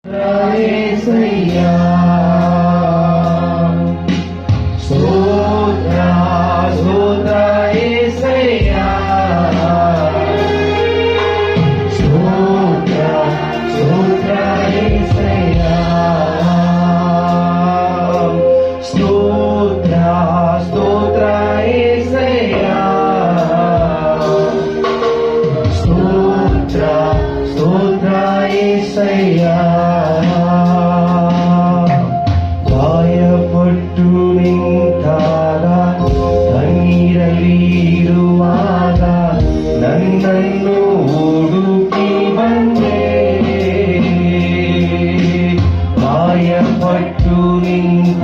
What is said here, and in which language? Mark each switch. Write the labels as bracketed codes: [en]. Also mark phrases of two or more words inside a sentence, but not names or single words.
[te] యేసయ్యా స్తోత్ర స్తోత్ర యేసయ్యా స్తోత్ర స్తోత్ర యేసయ్యా స్తోత్ర స్తోత్ర యేసయ్యా స్తోత్ర స్తోత్ర యేసయ్యా [kn] ಗಾಯಪಟ್ಟು ನಿಂತಾಗ ಕಣ್ಣೀರಲ್ಲಿರುವಾಗ ನನ್ನನ್ನು ಹುಡುಕಿ ಬಂದೆ ಗಾಯಪಟ್ಟು ನಿಂತ